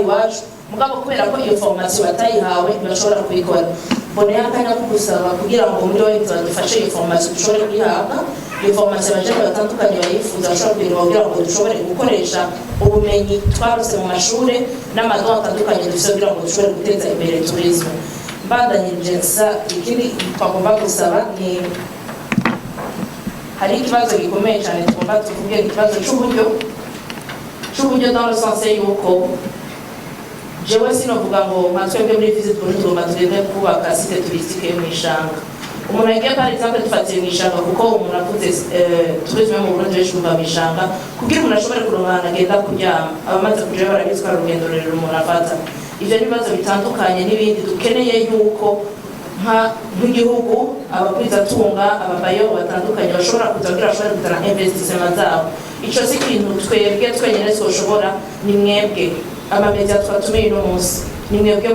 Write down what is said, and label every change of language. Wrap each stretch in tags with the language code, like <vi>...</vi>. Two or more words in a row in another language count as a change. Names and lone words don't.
<rn>iwacu mugabo kubera ko iyo formation batayihawe ntibashobora kuyikora mboneye akanya ko gusaba kugira ngo muri wowe badufashe iyo formation dushobore kuyihabwa iyo formation abajene batandukanye bayifuza bashobora kuyironka kugira ngo dushobore gukoresha ubumenyi twarose mu mashure n'amadon atandukanye dufise kugira ngo dushobore guteza imbere tourisme mbandanyirije nsa ikindi twagomba gusaba ni hari ikibazo gikomeye cyane tugomba tuvuge ikibazo cy'uburyo</rn> <fr>dans le sens</fr> <rn>yuko jewe sinovuga ngo mwatwebwe muri Visit Burundi tugomba tugende kubaka site touristique yo mwishanga umuntu yagiye</rn> <fr>par exemple</fr> <rn>dufatiye mwishanga kuko umuntu avuze tourisme mu Burundi benshi bumva mwishanga kugira umuntu ashobore kuronka ahantu agenda kuryama abamaze kujayo barabizwa urugendo rurerure umuntu afata ivyo n'ibibazo bitandukanye n'ibindi dukeneye yuko nk'igihugu abakwizatunga ababayo batandukanye bashobora kuza kugira bashobore kuzana investissement zabo ico si ikintu twebwe twenyene twoshobora ni mwebwe amamedia twatumiye uno munsi ni mwebwe</rn>